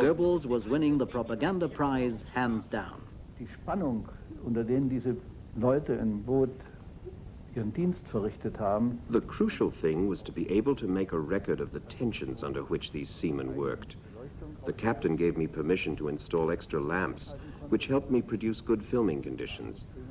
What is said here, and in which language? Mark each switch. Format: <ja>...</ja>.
<en>Goebbels was winning the propaganda prize hands down.</en> <de>Die Spannung, unter denen diese Leute im Boot ihren Dienst verrichtet haben.</de> <en>The crucial thing was to be able to make a record of the tensions under which these seamen worked. The captain gave me permission to install extra lamps, which helped me produce good filming conditions.</en>